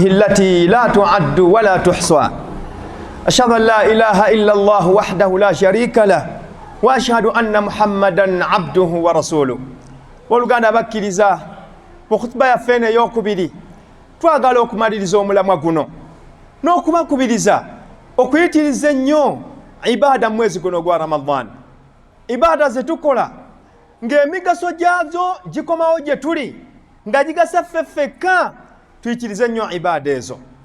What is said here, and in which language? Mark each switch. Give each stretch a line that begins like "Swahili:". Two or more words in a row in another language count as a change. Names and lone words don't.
Arabic: التي لا تعد ولا تحصى أشهد أن لا إله إلا الله وحده لا شريك له وأشهد أن محمدا عبده ورسوله.
Ganda: Oluganda bakkiriza mu khutba yaffe ey'okubiri twagala okumaliriza omulamwa guno n'okubakubiriza okuyitiriza ennyo ibaada mwezi guno gwa Ramadhan. Ibaada ze tukola ng'emigaso gyazo gikomawo gye tuli nga gigasa ffeffekka tuyitirize nnyo ibaada ezo.